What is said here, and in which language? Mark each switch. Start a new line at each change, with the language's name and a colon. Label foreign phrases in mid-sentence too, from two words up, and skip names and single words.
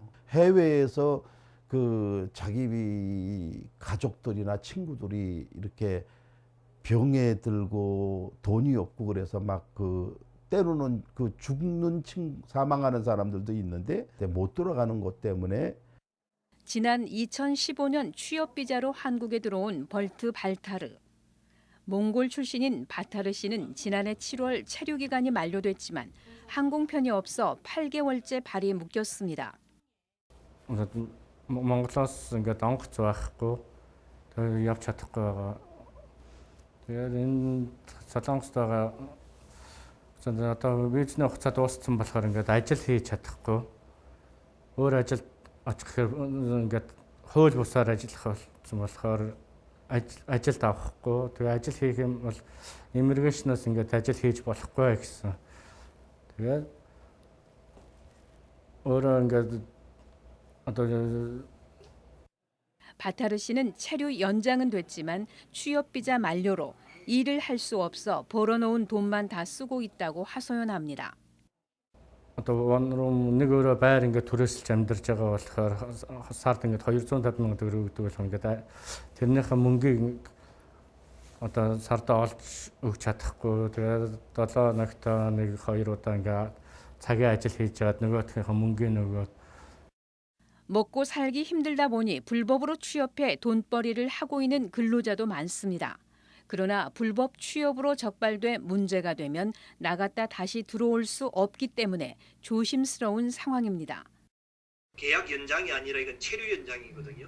Korean: 해외에서 그 자기 가족들이나 친구들이 이렇게 병에 들고 돈이 없고 그래서 막 그 때로는 그 사망하는 사람들도 있는데 못 돌아가는 것 때문에 지난 2015년 취업 비자로 한국에 들어온 벌트 발타르. 몽골 출신인 바타르 씨는 지난해 7월 체류 기간이 만료됐지만 항공편이 없어 8개월째 발이 묶였습니다.
Mongolian: Монголоос ингээд онгоц байхгүй. Тэгээ явж чадахгүй байгаа. Тэгээд энэ Солонгост байгаа одоо визний хугацаа дууссан болохоор ингээд ажил хийж чадахгүй. Өөр ажилд очих гэхээр ингээд хууль бусаар ажиллах болсон болохоор ажилд авахгүй. Тэгээ ажил хийх юм бол иммиграшнаас ингээд ажил хийж болохгүй гэсэн. Тэгээд өөрөө ингээд
Korean: 바타르 씨는 체류 연장은 됐지만 취업 비자 만료로 일을 할 수 없어 벌어놓은 돈만 다 쓰고 있다고 하소연합니다.
Mongolian: Одоо нэг өөрөө байр ингээд түрээсэлж амьдарч байгаа болохоор сард ингээд 250 сая төгрөг өгдөг болох ингээд тэрнийхээ мөнгийг одоо сардаа олж өгч чадахгүй. Тэгээд 7 ногтоо 1-2 удаа ингээд цагийн ажил хийж жаад нөгөөхийнхөө мөнгөө нөгөөд
Korean: 먹고 살기 힘들다 보니 불법으로 취업해 돈벌이를 하고 있는 근로자도 많습니다. 그러나 불법 취업으로 적발돼 문제가 되면 나갔다 다시 들어올 수 없기 때문에 조심스러운 상황입니다. 계약 연장이 아니라 이건 체류 연장이거든요.